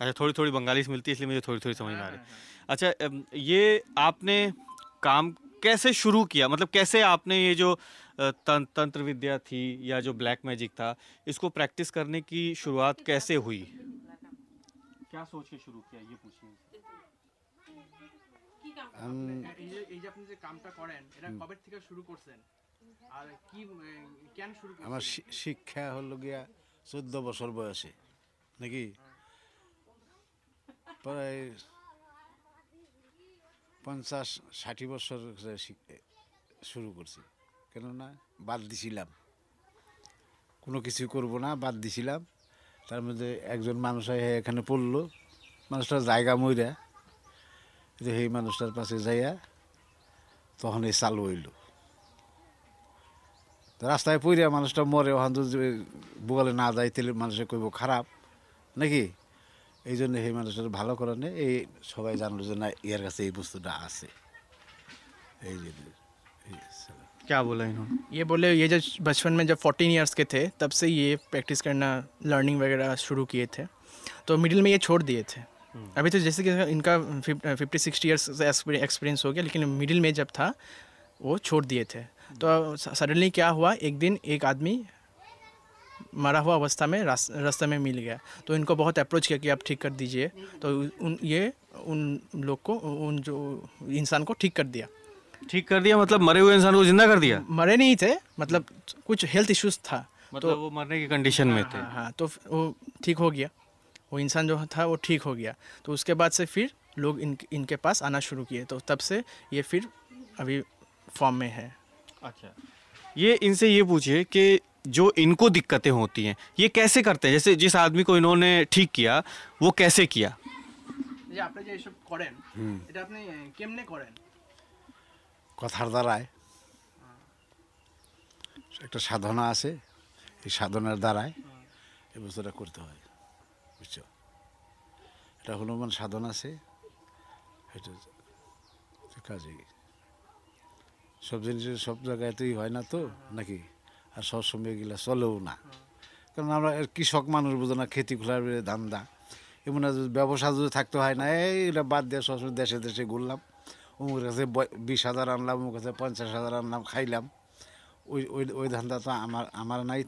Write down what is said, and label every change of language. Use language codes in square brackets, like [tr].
[hi] अच्छा, थोड़ी थोड़ी बंगाली से मिलती है इसलिए मुझे थोड़ी थोड़ी समझ में आ रही है। अच्छा, ये आपने काम कैसे शुरू किया, मतलब कैसे आपने ये जो तंत्र विद्या थी या जो ब्लैक मैजिक था, इसको प्रैक्टिस करने की शुरुआत कैसे हुई? क्या सोच के शुरू किया, ये पूछिए। [bn] কি কাম এই যে আপনি যে কামটা করেন এটা কবে থেকে শুরু করছেন আর কি কেন শুরু করছেন? আমার শিক্ষা হলো গিয়া 14 বছর বয়সে নাকি প্রায় 50-60 বছর শুরু করছি, কেননা বাদ দিছিলাম, কোনো কিছু করব না, বাদ দিছিলাম। তার মধ্যে একজন মানুষ এখানে পড়লো, মানুষটার জায়গা মইরা, সেই মানুষটার পাশে যাইয়া তখন এই চালু হইল। রাস্তায় পইরা মানুষটা মরে, ওখান বলে না যায় তাহলে মানুষে কইব খারাপ নাকি, এই জন্য সেই মানুষের ভালো করে এই সবাই জানলো যে না ইয়ার কাছে এই বস্তুটা আছে। এই যে [hi] क्या बोला इन्होंने? ये बोले ये जब बचपन में जब 14 इयर्स के थे तब से ये प्रैक्टिस करना, लर्निंग वगैरह शुरू किए थे, तो मिडिल में ये छोड़ दिए थे। अभी तो जैसे कि इनका 50-60 इयर्स एक्सपीरियंस हो गया, लेकिन मिडिल में जब था वो छोड़ दिए थे। तो सडनली क्या हुआ, एक दिन एक आदमी मरा हुआ अवस्था में रास्ते में मिल गया, तो इनको बहुत अप्रोच किया कि आप ठीक कर दीजिए, तो उन लोग को, उन जो इंसान को ठीक कर दिया। ठीक कर दिया मतलब मरे हुए इंसान को जिंदा कर दिया? मरे नहीं थे, मतलब कुछ हेल्थ इश्यूज था, मतलब वो मरने की कंडीशन में थे। हाँ, तो वो ठीक हो गया, वो इंसान जो था वो ठीक हो गया। तो उसके बाद से फिर लोग इनके पास आना शुरू किए, तो तब से ये फिर अभी फॉर्म में है। अच्छा, ये इनसे ये पूछिए कि जो इनको दिक्कतें होती हैं ये कैसे करते हैं? जैसे जिस आदमी को इन्होंने ठीक किया वो कैसे किया? [bn] যে আপনি যে এসব করেন এটা আপনি কেমনে করেন? কথার দ্বারায় একটা সাধনা আছে, এই সাধনার দ্বারায় এই বস্তুটা করতে হয়, বুঝছো? এটা হনুমান সাধন আছে, এটা কাজে সব জিনিসের সব জায়গাতেই হয় না তো নাকি, আর সবসময় এগুলা চলেও না, কারণ আমরা কৃষক মানুষ বুঝো না, খেতি খোলার ধান্দা, এমন ব্যবসা যদি থাকতে হয় না, এইটা বাদ দিয়ে সবসময় দেশে দেশে ঘুরলাম, অমুকের কাছে 20,000 আনলাম, অমুক কাছে 50,000 আনলাম, খাইলাম, ওই ওই ওই ধান্দা তো আমার নাই।